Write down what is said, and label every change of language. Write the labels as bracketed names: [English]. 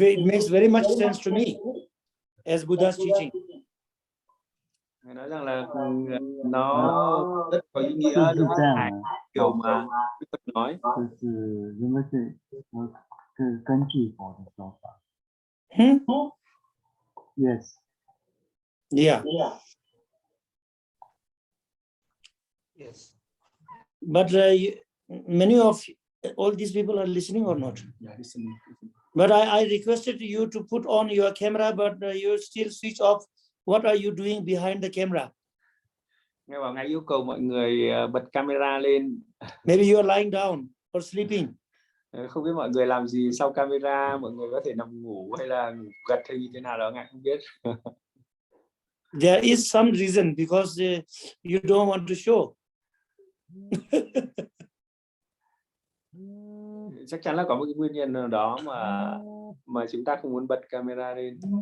[English] It makes very much sense to me as Buddha's teaching. [Vietnamese] Ngài nói rằng là nó rất có ý nghĩa đối với Ngài, điều mà Đức Phật nói. [Chinese] 就是人们是根据佛的说法。 [English] Yes. Yeah. yes. But many of all these people are listening or not? Yeah, listening. But I requested you to put on your camera, but you still switch off. What are you doing behind the camera? [Vietnamese] Ngài bảo Ngài yêu cầu mọi người bật camera lên. [English] Maybe you are lying down or sleeping. [Vietnamese] Không biết mọi người làm gì sau camera, mọi người có thể nằm ngủ hay là ngủ gật hay như thế nào đó, Ngài không biết. [English] There is some reason because you don't want to show. [Vietnamese] Chắc chắn là có một cái nguyên nhân nào đó mà chúng ta không muốn bật camera lên.